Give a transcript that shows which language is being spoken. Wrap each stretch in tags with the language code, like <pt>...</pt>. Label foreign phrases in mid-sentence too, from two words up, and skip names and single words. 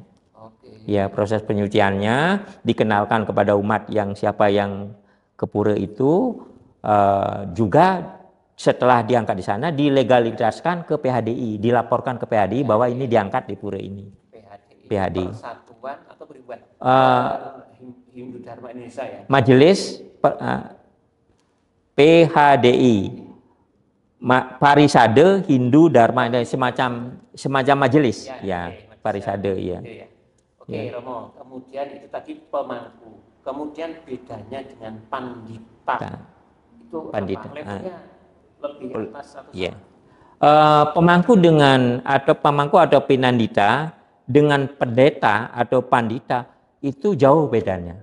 <id>Ya, proses penyuciannya dikenalkan kepada umat yang siapa yang ke pura itu. Juga setelah diangkat di sana dilegalisasikan ke PHDI, dilaporkan ke PHDI bahwa ini diangkat di pura ini. PHDI. Persatuan atau Perhimpunan Hindu Dharma Indonesia ya. Majelis PHDI, Parisade Hindu Dharma, semacam majelis, ya, Parisade, ya. Oke, Romo. Kemudian itu tadi pemangku. Kemudian bedanya dengan pandita. Itu Pandita. Levelnya lebih atas atau sama? Pemangku atau pinandita dengan pendeta atau pandita itu jauh bedanya.</id>